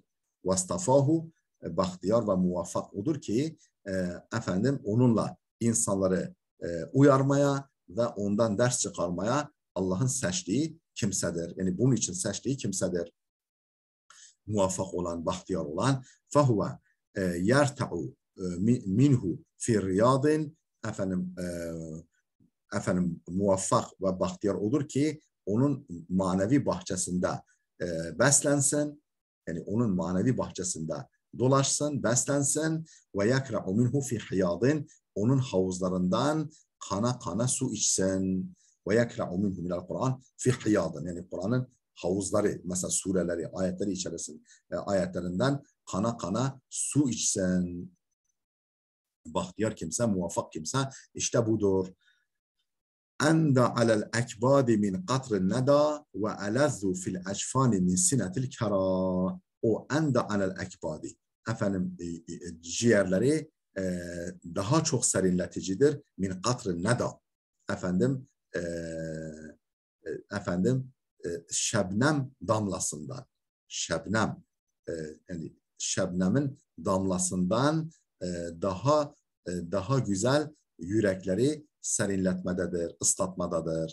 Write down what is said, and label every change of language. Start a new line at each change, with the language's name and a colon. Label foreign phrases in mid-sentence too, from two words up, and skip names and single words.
Turkish: Vastafahu, bahtiyar ve muvaffak odur ki efendim onunla insanları uyarmaya ve ondan ders çıkarmaya Allah'ın seçtiği kimsedir. Yani bunun için seçtiği kimsedir. Muvaffak olan, bahtiyar olan.
Arabic: فهو يرتع منه في رياض.
Turkish: Efendim muvaffak ve bahtiyar odur ki onun manevi bahçesinde beslensin. Yani onun manevi bahçesinde dolaşsın, beslensin.
Arabic: ويكرع منه في حياض.
Turkish: Onun havuzlarından kana kana su içsin.
Arabic: ويكرع منه من القرآن في حياض.
Turkish: Yani Kur'an'ın havuzları, mesela sureleri, ayetleri içerisinde, ayetlerinden kana kana su içsin. Bahtiyar kimse, muvaffak kimse işte budur.
Arabic: أندى على الأكباد من قطر الندى وألذ في الأجفان من سنة الكرى. O أندى على الأكباد.
Turkish: Efendim ciğerleri daha çok serinleticidir.
Arabic: من قطر الندى.
Turkish: Efendim şebnem damlasından. Şebnem yani şebnemin damlasından daha güzel yürekleri serinletmededir, ıslatmadadır.